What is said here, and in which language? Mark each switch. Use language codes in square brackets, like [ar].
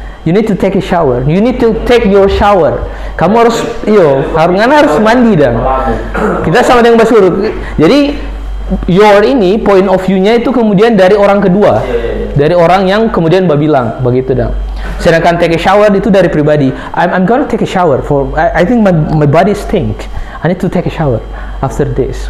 [en] You need to take a shower. You need to take your shower. [id] Kamu harus harus mandi Kita sama dengan bahasa Urdu. Jadi your ini point of view-nya itu kemudian dari orang kedua. Dari orang yang kemudian bilang begitu Sedangkan [en] take a shower [id] itu dari pribadi. [en] I'm gonna take a shower for I think my body stink. I need to take a shower after this.